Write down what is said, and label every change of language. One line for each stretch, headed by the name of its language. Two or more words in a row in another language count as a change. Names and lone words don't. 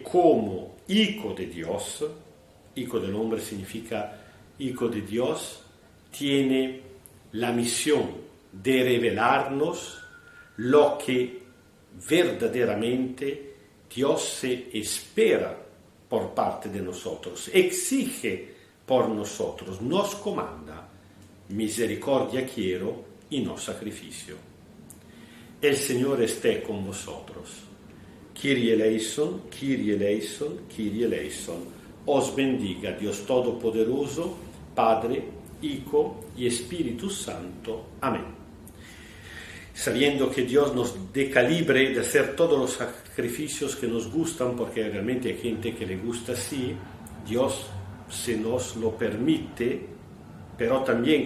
Spanish: como Hijo de Dios, Hijo del Hombre significa Hijo de Dios, tiene la misión de revelarnos lo que verdaderamente Dios se espera por parte de nosotros, exige por nosotros, nos comanda, misericordia quiero y no sacrificio. El Señor esté con vosotros.
Greek: Kyrie eleison, Kyrie eleison, Kyrie eleison.
Spanish: Os bendiga Dios Todopoderoso, Padre, Hijo y Espíritu Santo. Amén. Sabiendo que Dios nos dé calibre de hacer todos los sacrificios que nos gustan, porque realmente hay gente que le gusta así, Dios se nos lo permite, pero también